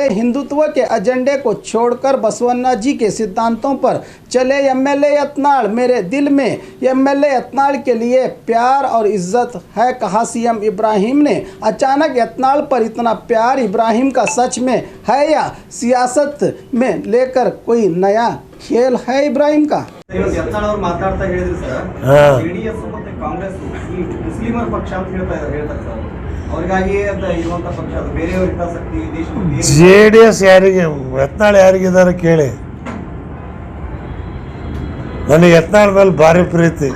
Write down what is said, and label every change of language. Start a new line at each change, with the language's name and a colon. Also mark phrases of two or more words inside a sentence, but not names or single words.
Hindi: हिंदुत्व के एजेंडे को छोड़कर बसवन्ना जी के सिद्धांतों पर चले एमएलए यत्नाल। मेरे दिल में एमएलए यत्नाल के लिए प्यार और इज्जत है, कहा सीएम इब्राहिम ने। अचानक यत्नाल पर इतना प्यार इब्राहिम का सच में है या सियासत में लेकर कोई नया खेल है इब्राहिम का?
Kannada: ಯತ್ನಾಳ್ ಅವರು ಮಾತಾಡ್ತಾ ಹೇಳಿದ್ರು ಸರ್, ಜೆಡಿಎಸ್ ಮತ್ತೆ ಕಾಂಗ್ರೆಸ್ ಈ ಮುಸ್ಲಿಮರ ಪಕ್ಷ ಅಂತ ಹೇಳ್ತಾರೆ ಸರ್. ಅವರಿಗಾಗಿ ಅಂತ ಇರುವಂತ ಪಕ್ಷ ಅದು ಬೇರೆಯವ್ರ ಹಿತಾಸಕ್ತಿ ದೇಶದಲ್ಲಿ ಜೆಡಿಎಸ್ ಯಾರಿಗೆ ಯತ್ನಾಳ್ ಯಾರಿಗಿದ್ದಾರೆ ಕೇಳಿ. ನನಗೆ ಯತ್ನಾಳ್ ಮೇಲೆ ಭಾರಿ ಪ್ರೀತಿ.